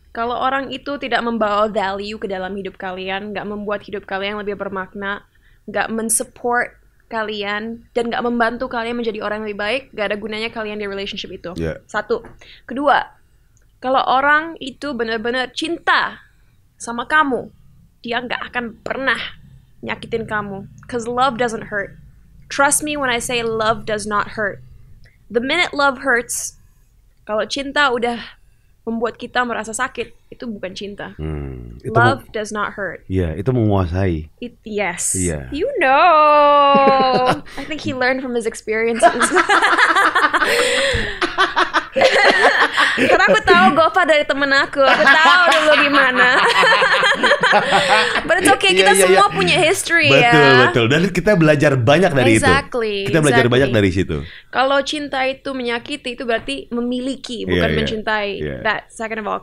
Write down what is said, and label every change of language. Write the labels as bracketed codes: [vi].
[id] Kalau orang itu tidak membawa value ke dalam hidup kalian, nggak membuat hidup kalian lebih bermakna, nggak mensupport kalian, dan nggak membantu kalian menjadi orang yang lebih baik, nggak ada gunanya kalian di relationship itu. Satu. Kedua, kalau orang itu benar-benar cinta sama kamu, dia nggak akan pernah nyakitin kamu. [en] Cause love doesn't hurt. Trust me when I say love does not hurt. The minute love hurts, [id] kalau cinta udah membuat kita merasa sakit, itu bukan cinta. [en] Love does not hurt. [id] Itu menguasai. [en] Yes. You know. I think he learned from his experiences. [id] Karena aku tahu Gova dari temen aku tahu dulu gimana. [en] But it's okay, [id] kita semua punya history ya. Betul. Dan kita belajar banyak dari itu. Kita belajar banyak dari situ. Kalau cinta itu menyakiti, itu berarti memiliki, bukan mencintai. [en] That second of all.